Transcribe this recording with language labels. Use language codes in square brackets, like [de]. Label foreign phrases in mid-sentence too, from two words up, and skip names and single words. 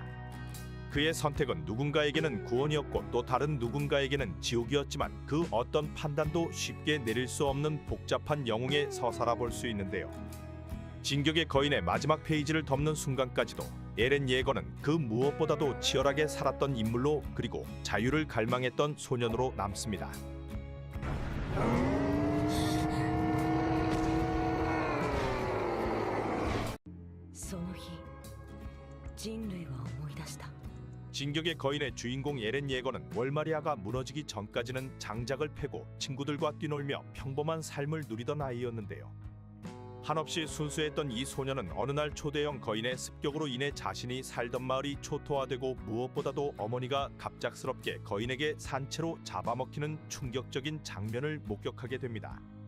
[ko] 그의 선택은 누군가에게는 구원이었고, 또 다른 누군가에게는 지옥이었지만, 그 어떤 판단도 쉽게 내릴 수 없는 복잡한 영웅의 서사라 볼 수 있는데요. 진격의 거인의 마지막 페이지를 덮는 순간까지도 에렌 예거는 그 무엇보다도 치열하게 살았던 인물로, 그리고 자유를 갈망했던 소년으로 남습니다. [ja] その日人類は思い出した。 [ko] 진격의 거인의 주인공 에렌 예거는 월마리아가 무너지기 전까지는 장작을 패고 친구들과 뛰놀며 평범한 삶을 누리던 아이였는데요. 한없이 순수했던 이 소녀는 어느 날 초대형 거인의 습격으로 인해 자신이 살던 마을이 초토화되고, 무엇보다도 어머니가 갑작스럽게 거인에게 산채로 잡아먹히는 충격적인 장면을 목격하게 됩니다.